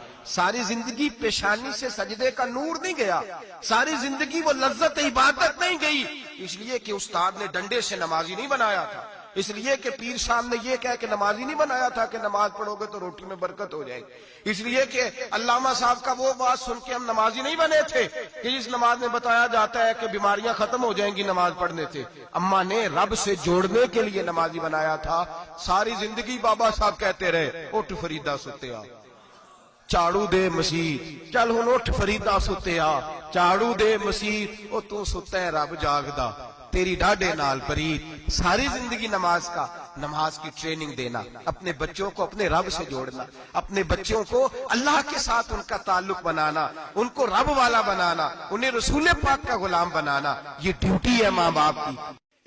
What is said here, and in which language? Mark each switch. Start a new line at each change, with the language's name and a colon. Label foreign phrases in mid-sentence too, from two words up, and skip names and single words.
Urdu: ساری زندگی پیشانی سے سجدے کا نور نہیں گیا، ساری زندگی وہ لذت عبادت نہیں گئی، اس لیے کہ استاد نے ڈنڈے سے نمازی نہیں بنایا تھا، اس لیے کہ پیر صاحب نے یہ کہہ کہ نمازی نہیں بنایا تھا کہ نماز پڑھو گے تو روٹی میں برکت ہو جائے گی، اس لیے کہ علامہ صاحب کا وہ بات سن کے ہم نمازی نہیں بنے تھے کہ جس نماز میں بتایا جاتا ہے کہ بیماریاں ختم ہو جائیں گی نماز پڑھنے سے، اماں نے رب سے جوڑنے کے لیے نمازی بنایا تھا۔ ساری زندگی بابا صاحب کہتے رہے
Punjabi: اٹھ فریدا ستیا چاڑو دے مسیح، چل ہن اٹھ فریدا ستیا چاڑو دے مسیح، او تو ستا ہے رب جاگدا تیری ڈاڈے نال پرید۔
Urdu: ساری زندگی نماز کی ٹریننگ دینا، اپنے بچوں کو اپنے رب سے جوڑنا، اپنے بچوں کو اللہ کے ساتھ ان کا تعلق بنانا، ان کو رب والا بنانا، انہیں رسول پاک کا غلام بنانا، یہ ڈیوٹی ہے ماں باپ کی۔